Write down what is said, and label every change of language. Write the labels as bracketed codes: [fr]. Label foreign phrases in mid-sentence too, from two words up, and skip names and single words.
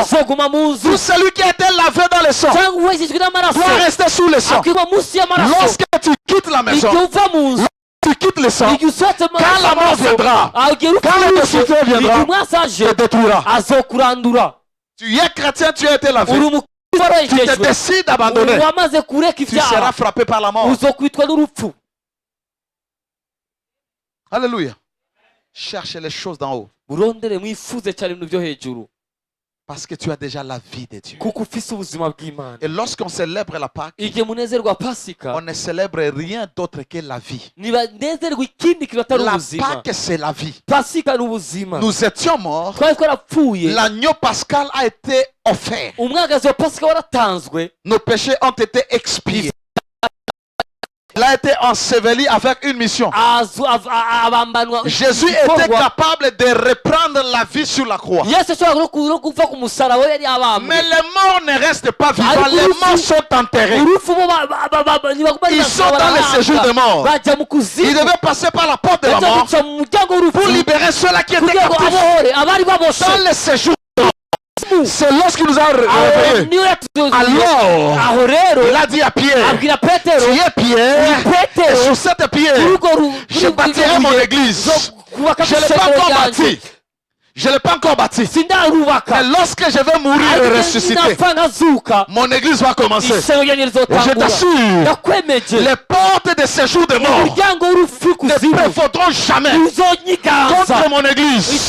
[fr] Tout celui qui a été lavé dans le sang doit rester sous le sang. Lorsque tu quittes la maison, tu quittes le sang, quand la mort viendra, quand le destructeur viendra, te détruira. Tu es chrétien, tu as été lavé. [rn] uri umukristo [fr] Tu te [rn] warejejwe [fr] décides d'abandonner. [rn] wamaze kureka [fr] Tu seras [rn] ibyaha [fr] frappé par la mort. [rn] uzokwitwa n'urupfu. [fr] Alléluia. Cherchez les choses d'en haut. [rn] murondere mwifuze cyane ibintu byo hejuru [fr] Parce que tu as déjà la vie de Dieu. [rn] kuko ufise ubuzima bw'Imana. [fr] Et lorsqu'on célèbre la Pâque, [rn] igihe munezerwa pasika [fr] on ne célèbre rien d'autre que la vie. [rn] nibanezerwa ikindi kintu atari [fr] La [rn] ubuzima. [fr] Pâque, c'est la vie. [rn] pasika ni ubuzima. [fr] Nous étions morts. [rn] twari twarapfuye, [fr] L'agneau pascal a été offert. [rn] umwagazi wa pasika waratanzwe, [fr] Nos péchés ont été expiés. Il a été enseveli avec une mission. [rn] abambanwa [fr] Jésus était capable de reprendre la vie sur la croix. [rn] yesu ashobora no kuva ku musaraba yari abambwe. [fr] Mais les morts ne restent pas vivants. Les morts sont enterrés. [rn] urupfu bo [fr] Ils sont dans le séjour des morts. [rn] bajya mu [fr] Ils [rn] kuzimu, [fr] devaient passer par la porte de la [rn] bajya [fr] mort [rn] guca mu muryango w'urupfu [fr] pour libérer ceux-là qui étaient [rn] kugira ngo [fr] captifs. [rn] abohore abari baboshe. [fr] Dans le séjour des morts. C'est lorsqu'il nous a réveillés. Alors, [rn] aho rero [fr] il a dit à Pierre, [rn] abwira petero, [fr] tu es Pierre, et [rn] petero [fr] sur cette pierre, je bâtirai mon église. Je ne l'ai pas encore bâti. Je ne l'ai pas encore bâti. Mais lorsque je vais mourir et ressusciter, mon église va commencer. Et je t'assure, les portes de séjour de mort ne prévaudront jamais contre mon église.